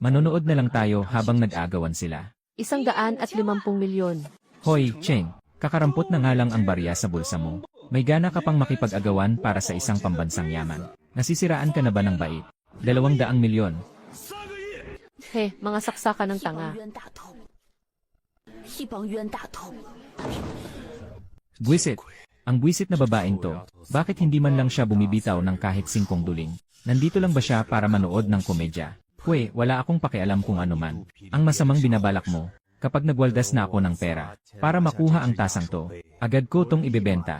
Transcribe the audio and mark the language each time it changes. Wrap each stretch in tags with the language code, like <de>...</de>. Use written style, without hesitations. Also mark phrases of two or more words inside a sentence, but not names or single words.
<tl>Manonood na lang tayo habang nag-agawan sila. 150 milyon. Hoy, Cheng, kakarampot na nga lang ang barya sa bulsa mo. May gana ka pang makipag-agawan para sa isang pambansang yaman. Nasisiraan ka na ba ng bait? 200 milyon. He, mga saksakan ng tanga.</tl> <zh>冤大头，一帮冤大头。</zh> <tl>Buwisit. Ang buwisit na babaeng to, bakit hindi man lang siya bumibitaw ng kahit 5 duling? Nandito lang ba siya para manood ng komedya? Pwe, wala akong pakialam kung ano man. Ang masamang binabalak mo, kapag nagwaldas na ako ng pera, para makuha ang tasang to, agad ko tong ibebenta.</tl>